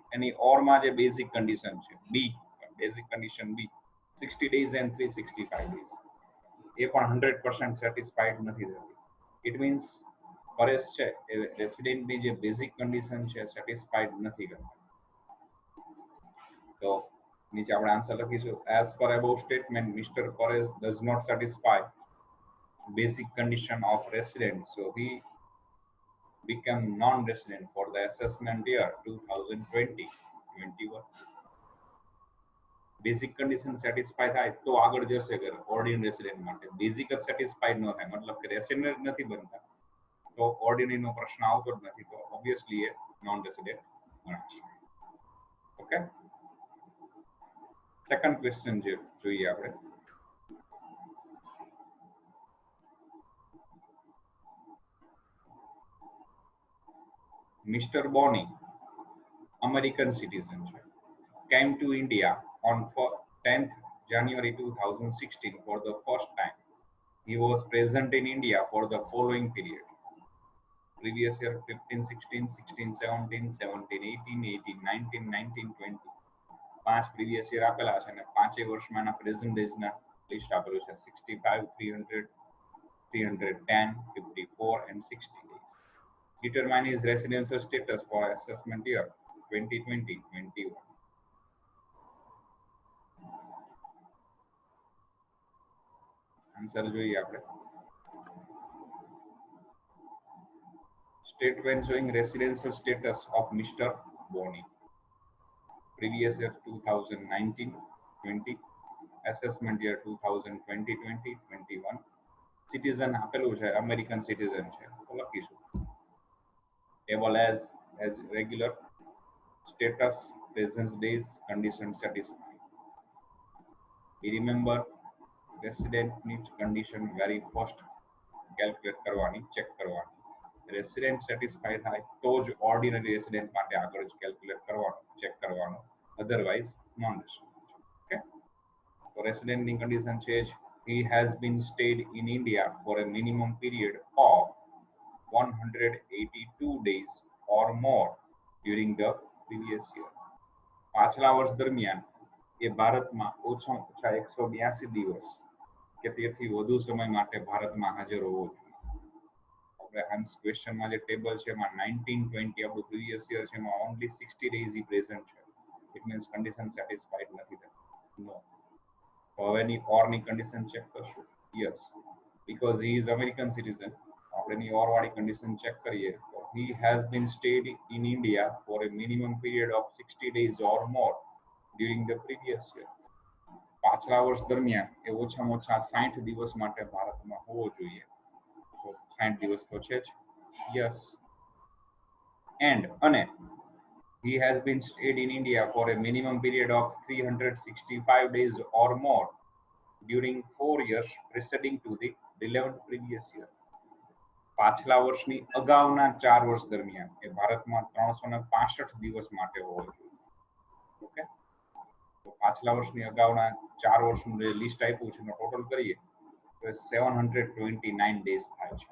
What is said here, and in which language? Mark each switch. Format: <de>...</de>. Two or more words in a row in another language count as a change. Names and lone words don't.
<gu>એની ઓરમાં જે બેઝિક કન્ડિશન છે બી,</gu> <en>basic condition B 60 days and 365 days</en> <gu>એ પણ 100% સેટિસ્ફાઈડ નથી થતી.</gu> <en>it means</en> <gu>પરેશ છે એ રેસિડેન્ટની જે</gu> <en>basic condition</en> <gu>છે સેટિસ્ફાઈડ નથી કરતા. તો નીચે આપણે આન્સર લખીશું</gu> <en>as per above statement Mister Paresh does not satisfy basic condition of resident, so he became non-resident for the assessment year 2020-21. basic condition satisfy</en> <gu>થાય તો આગળ જશે કે</gu> <en>ordinary resident</en> <gu>માટે. બેઝિક જ સેટિસ્ફાઈડ ન થાય મતલબ કે રેસિડેન્ટ નથી બનતા તો ઓર્ડિનરી નો પ્રશ્ન આવતો જ નથી, તો ઓબ્વિયસલી એ</gu> <en>non resident</en> <gu>ગણાશે. ઓકે,</gu> <en>second question</en> <gu>જે જોઈએ આપણે,</gu> <en>Mr. Boni, American citizen, came to India on 10th January 2016 for the first time. He was present in India for the following period. Previous year 15, 16, 16, 17, 17, 18, 18, 19, 19, 20.</en> <gu>5</gu> <en>previous year</en> <gu>આપેલા છે અને 5 વર્ષમાં ના</gu> <en>present days</en> <gu>ના લિસ્ટ આપેલું છે</gu> <en>65, 300, 310, 54 and 60 days. Determine his residential status for assessment year 2020-21.</en> <gu>આન્સર જોઈએ આપણે.</gu> <en>Statement showing residential status of Mr. Boni. Previous year 2019-20, assessment year 2020-21. Citizen</en> <gu>આપેલું છે</gu> <en>American citizen</en> <gu>છે તો લખીશું</gu> <en>able as regular, status, present days, condition satisfied. We remember resident need condition very first calculate કરવાની, check કરવાની.</en> <gu>રેસિડેન્ટ સેટિસ્ફાઈ થાય તો જ</gu> <en>ordinary resident</en> <gu>માટે આગળ જ કેલ્ક્યુલેટ કરવાનું, ચેક કરવાનું,</gu> <en>otherwise non resident. ઓકે,</en> <gu>તો રેસિડેન્ટની કન્ડિશન છે જ</gu> <en>he has been stayed in India for a minimum period of 182 days or more during the previous year.</en> <gu>પાછલા વર્ષ દરમિયાન એ ભારતમાં ઓછામાં ઓછા 182 દિવસ કે તેથી વધુ સમય માટે ભારતમાં હાજર હોવો જોઈએ. આપણે ક્વેશ્ચનમાં જે ટેબલ છે એમાં 1920 આપણું</gu> <en>previous year</en> <gu>છે એમાં</gu> <en>only 60 days is present</en> <gu>છે.</gu> <en>it means condition satisfied</en> <gu>નથી થતી. નો. તો હવે એની ઓરની કન્ડિશન ચેક કરશું.</gu> <en>Yes, because he is American citizen.</en> <gu>આપણે એની ઓર વાળી કન્ડિશન ચેક કરીએ તો</gu> <en>he has been stayed in India for a minimum period of 60 days or more during the previous year.</en> <gu>પાછલા વર્ષ દરમિયાન એ ઓછામાં ઓછા 60 દિવસ માટે ભારતમાં હોવો જોઈએ. તો 60 દિવસ તો છે જ. યસ.</gu> <en>એન્ડ અને he has been stayed in India for a minimum period of 365 days or more during 4 years preceding to the relevant previous year.</en> <gu>પાછલા વર્ષની અગાઉના 4 વર્ષ દરમિયાન એ ભારતમાં 365 દિવસ માટે હોવો જોઈએ. ઓકે, તો પાછલા વર્ષની અગાઉના 4 વર્ષનું જે લિસ્ટ આપ્યું છે એનો ટોટલ કરીએ તો 729 ડેઝ થાય છે.</gu>